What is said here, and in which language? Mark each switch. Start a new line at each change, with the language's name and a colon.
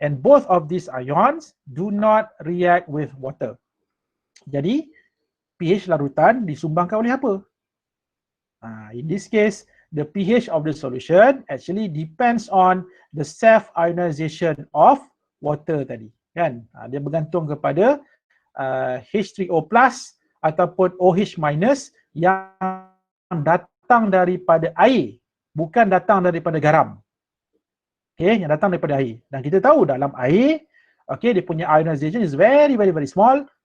English: And both of these ions do not react with water.
Malay: Jadi pH larutan disumbangkan oleh apa?
English: In this case, the pH of the solution actually depends on the self-ionization of water
Malay: tadi. Kan? Dia bergantung kepada H3O+ ataupun OH- yang datang daripada air, bukan datang daripada garam. Yang datang daripada air. Dan kita tahu dalam air, dia punya
English: ionization is very small.